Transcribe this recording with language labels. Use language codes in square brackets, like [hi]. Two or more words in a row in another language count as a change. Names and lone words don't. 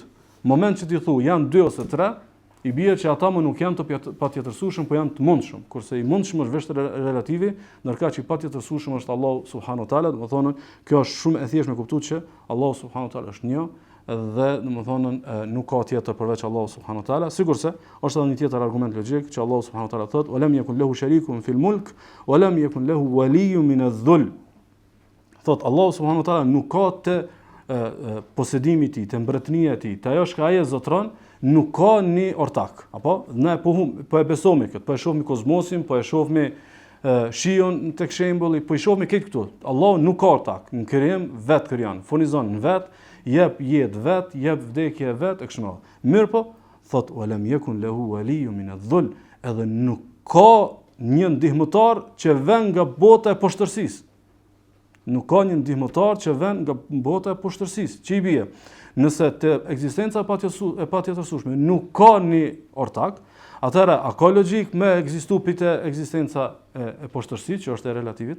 [sq] Moment që ti thu janë 2 ose 3, i bie që ata më nuk janë të patjetërsueshëm, po janë të mundshëm, kurse i mundshëm është vetë relativi, ndërkaq që i patjetërsueshëm është Allahu [ar] سبحانه وتعالى, [sq] domethënë kjo është shumë e thjeshtë me kuptuar që Allahu [ar] سبحانه وتعالى [sq] është një dhe domethënë nuk ka tjetër përveç Allahu [ar] سبحانه وتعالى, [sq] sigurisht është edhe një tjetër argument logjik që Allahu [ar] سبحانه وتعالى [sq] thotë: [ar] "ولم يكن له شريك في الملك ولم يكن له ولي من الظلم." [sq] Thotë Allahu [ar] سبحانه وتعالى [sq] nuk ka të posedimi i tij, të mbretënia e tij, të ajo që ai e zotron, nuk ka një ortak, apo ne po e besojmë këtë, po e shohim kozmosin, po e shohim shion tek shembulli, po i shohim këtë këtu. Allahu nuk ka ortak, në krijim vet krijon, furnizon në vet, jep jetë vet, jep vdekje vet e kështu me radhë. Mirë po, thot [ar] ولم يكن له ولي من الظلم, [sq] edhe nuk ka një ndihmëtar që vjen nga bota e poshtërsisë. Nuk ka një ndihmëtar që vjen nga bota e poshtërsisë. Që i bie? Nëse të ekzistenca e patjetërsueshme nuk ka një ortak, atëherë a ka logjik me ekzistu pite ekzistenca e poshtërsisë, që është e relativit?